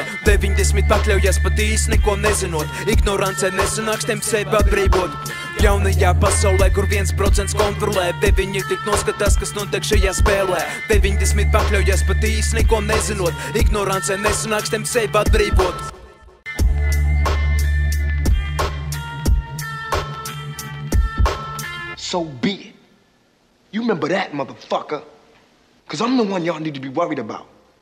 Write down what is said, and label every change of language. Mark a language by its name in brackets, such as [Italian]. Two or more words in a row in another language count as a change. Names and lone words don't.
[Latvian] 90 pakļaujas pat īsti neko nezinot, ignorancē nesanāks tiem sevi atbrīvot. Jaunajā pasaulē, kur 1% kontrolē, 9 tik noskatās, kas notiek šajā spēlē. 90 pakļaujas pat īsti neko nezinot, ignorancē nesanāks tiem sevi atbrīvot. [English] So be it. You remember that, motherfucker. Cause I'm the one y'all need to be worried about.